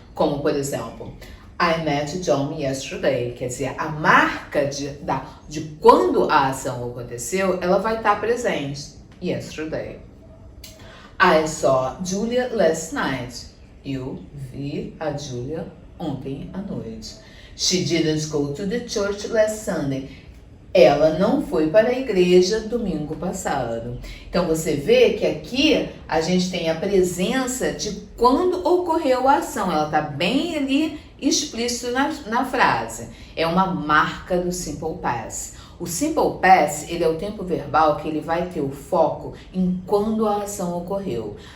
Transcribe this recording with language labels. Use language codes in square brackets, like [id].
[pt] Como, por exemplo, [en] I met John yesterday. [pt] Quer dizer, a marca de quando a ação aconteceu, ela vai estar presente. Yesterday. [en] I saw Julia last night. [pt] Eu vi a Julia ontem à noite. [en] She didn't go to the church last Sunday. [pt] Ela não foi para a igreja domingo passado. Então você vê que aqui a gente tem a presença de quando ocorreu a ação. Ela está bem ali explícito na frase. É uma marca do Simple Past. O Simple Past, ele é o tempo verbal que ele vai ter o foco em quando a ação ocorreu.